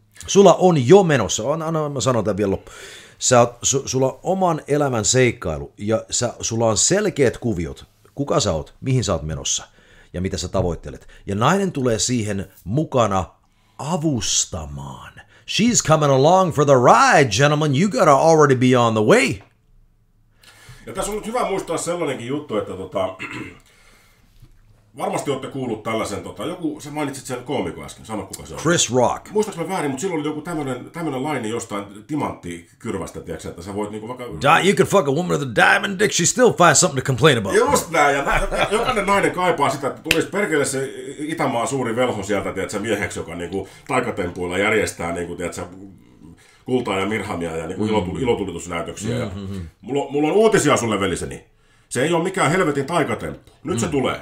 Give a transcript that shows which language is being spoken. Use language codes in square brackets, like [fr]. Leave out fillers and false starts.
[fi] Sulla on jo menossa, mä sanon tämän vielä loppuun. Sulla on oman elämän seikkailu ja sulla on selkeät kuviot, kuka sä oot, mihin sä oot menossa ja mitä sä tavoittelet. Ja nainen tulee siihen mukana avustamaan. [en] She's coming along for the ride, gentlemen. You gotta already be on the way. [fi] Ja tässä on nyt hyvä muistaa sellainenkin juttu, että varmasti olette kuullut tällaisen, joku, sä mainitsit sen koomikon äsken, sano kuka se on. Chris Rock. Muistaaks mä väärin, mutta silloin oli joku tämmönen laini jostain timanttikyrvästä, tiiäksä, että sä voit niinku vaikka... [en] You can fuck a woman with a diamond dick, she still finds something to complain about. [fi] Just näin, ja jokainen nainen kaipaa sitä, että tulisi perkele se Itämaan suuri velho sieltä, tiiäksä, mieheksi, joka niinku taikatempuilla järjestää niinku, tiiäksä, kultaa ja mirhamia ja niinku ilotulitusnäytöksiä. Ja mulla on uutisia sulle, veliseni. Se ei ole mikään helvetin taikatemppu. Nyt se tulee.